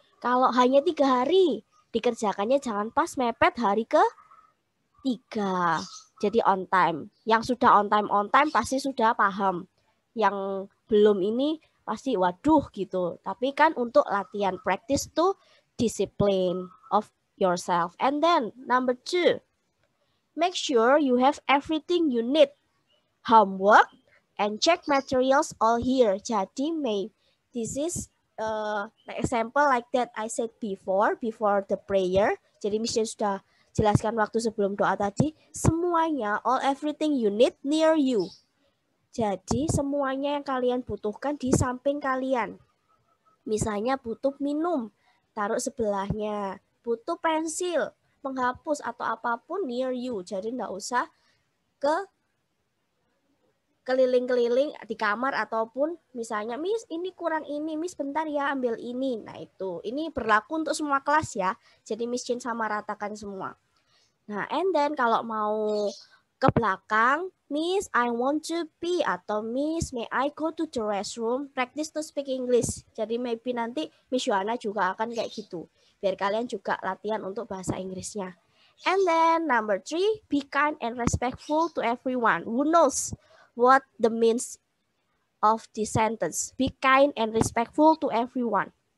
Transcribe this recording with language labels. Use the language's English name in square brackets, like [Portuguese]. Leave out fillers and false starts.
[Indonesian] Kalau hanya 3 hari, dikerjakannya jangan pas mepet hari ke-3. Jadi on time. Yang sudah on time pasti sudah paham. Yang belum ini pasti waduh gitu. Tapi kan untuk latihan practice tuh [English] discipline of yourself. And then number 2, make sure you have everything you need. Homework and check materials all here. Jadi this is example like that I said before the prayer. [Indonesian] Jadi Miss Jane sudah jelaskan waktu sebelum doa tadi. Semuanya, [English] all everything you need near you. [Indonesian] Jadi semuanya yang kalian butuhkan di samping kalian. Misalnya butuh minum, taruh sebelahnya. Butuh pensil, penghapus atau apapun [English] near you. [Indonesian] Jadi enggak usah ke keliling-keliling di kamar ataupun misalnya Miss ini kurang ini, Miss bentar ya ambil ini. Nah itu, ini berlaku untuk semua kelas ya. Jadi Miss Jane sama ratakan semua. [English] Nah and then [Indonesian] kalau mau ke belakang, [English] Miss I want to pee atau Miss may I go to the restroom, practice to speak English. [Indonesian] Jadi maybe nanti Miss Yohana juga akan kayak gitu. Biar kalian juga latihan untuk bahasa Inggrisnya. [English] And then number 3, be kind and respectful to everyone. Who knows what the means of this sentence? Be kind and respectful to everyone.